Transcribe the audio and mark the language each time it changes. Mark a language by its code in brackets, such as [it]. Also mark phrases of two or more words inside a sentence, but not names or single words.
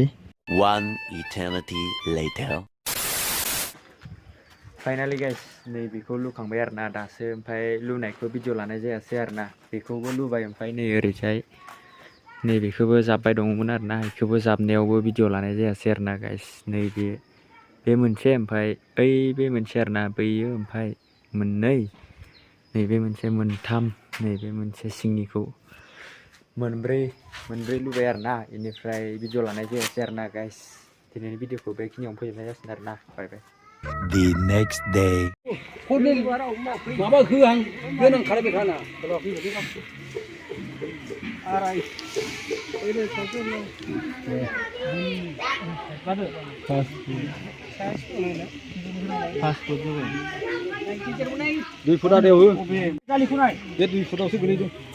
[en] One eternity later. finally guys [brx] नै बेखौ लुखांबाय आरोना दासो ओमफ्राय लुनायखौ भिडिअ लानाय जायासै आरोना बेखौबो लुबाय ओमफ्राय नै ओरैजाय नैबेखौबो जाबबाय दङमोन आरोना बेखौबो जाबनायावबो भिडिअ लानाय जायासै आरोना गाइस नैबे मोनसे ओमफ्राय ओइ बे मोनसे आरोना बैयो ओमफ्राय मोननै नैबे मोनसे मोनथाम नैबे मोनसे सिंनिखौ मोनब्रै लुबाय आरोना बेनिफ्राय भिडिअ लानाय जायासै आरोना गाइस दिनैनि भिडिअखौ बेखिनियावनो फोजोबनाय जासिगोन आरोना [en] bye bye The next day. [brx] माबा होआं गोनां खालामबाय थाना दुइ फुट आदायाव हो बे 2 फुटावसो गोलैदों